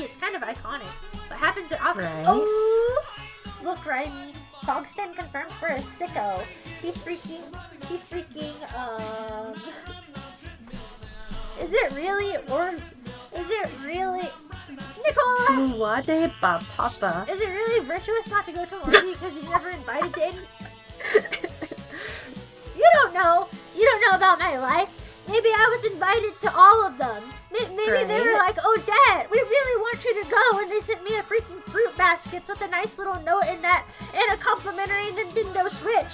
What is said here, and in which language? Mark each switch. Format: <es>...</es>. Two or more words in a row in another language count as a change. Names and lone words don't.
<en>It's kind of iconic. What happens at often? Right. Oh! Look, Raimi. Fogston confirmed for a sicko. He freaking, Is it really, or is it really... Nicola! Luade ba papa. Is it really virtuous not to go to an orgy because you're never invited to any? You don't know. You don't know about my life. Maybe I was invited to all of them. Maybe they were like, "Oh, Dad, we really want you to go," and they sent me a freaking fruit basket with a nice little note in that and a complimentary Nintendo Switch.</en>